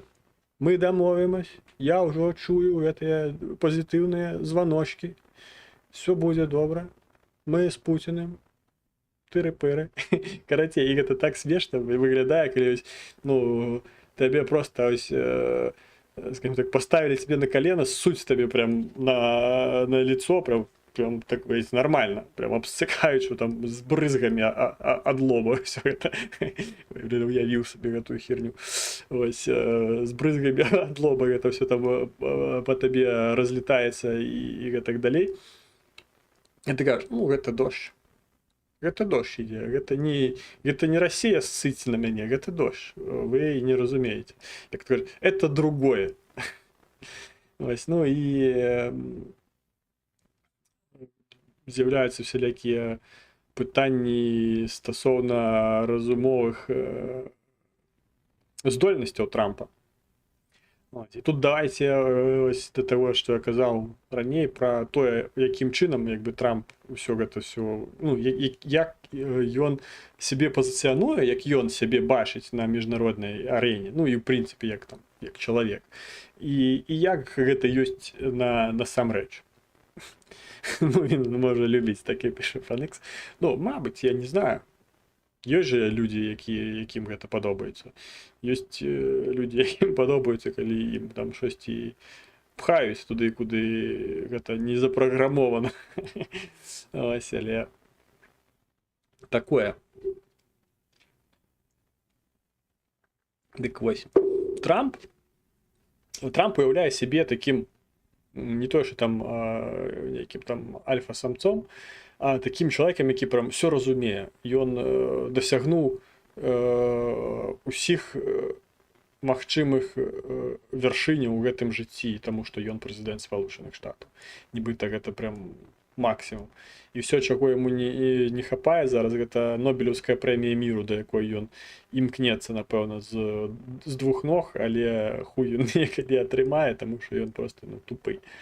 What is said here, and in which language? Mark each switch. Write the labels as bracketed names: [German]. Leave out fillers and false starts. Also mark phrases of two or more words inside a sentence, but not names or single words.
[Belarusian] Мы дамовімся. Я ўжо чую гэтыя пазітыўныя званочкі. Всё будзе добра. Мы з Пуціним. Тыры-пыры. Карацей, і гэта так смешна выглядае, калі, ну, табе просто ось, [Russian] скажем так, поставили тебе на колено, ссуть тебе прям на лицо, прям так нормально, прям обсыкаючи там з брызгами ад лоба все это. [Belarusian] Уявіў сабе гэтую херню. Ось, з брызгами ад лоба [Russian] это все там по [Belarusian] табе разлетаецца і гэтак далей. І ты кажаш, ну, гэта дождь. Гэта дождь ідзе, гэта не Расія ссыць на мяне, гэта дождь. Вы не разумееце. Як то кажуть, [Russian] это другое. [Belarusian] Ось, ну і з'яўляюцца всялякія пытанні стасоўна разумовых здольнасцяў Трампа. [Ukrainian] І тут давайте ось до того, [Belarusian] што я казаў раней пра тое, якім чынам як бы Трамп усё гэта ну, як ён сябе пазіцыянуе, як ён сябе бачыць на міжнароднай арэне, ну і ў прынцыпе як чалавек. І як гэта ёсць насамрэч. [Ukrainian] Ну, він може любіць таке, піша Фанікс. Ну, мабуть, я не знаю. [Belarusian] Ёсць жа людзі, якім гэта падобаецца. Ёсць людзі, якім падобаецца, калі ім там штосьці пхаюць туды, куды гэта не запраграмована. Вось, але такое. Дык вось. Трамп уяўляе сябе такім [Ukrainian] не то, що там яким [Belarusian] там альфа-самцом, а таким чалавекам, які прям все разумее. Ён дасягнуў усіх магчымых вяршыняў у гэтым жыцці, таму што ён прэзідэнт Спалучаных Штатаў. Нібыта гэта прям максімум. І все, чаго яму не хапае зараз, гэта Нобелеўская прэмія міру, да якой ён імкнецца, напэўна, з двух ног, але хуй ён некалі атрымае, таму што ён проста тупы.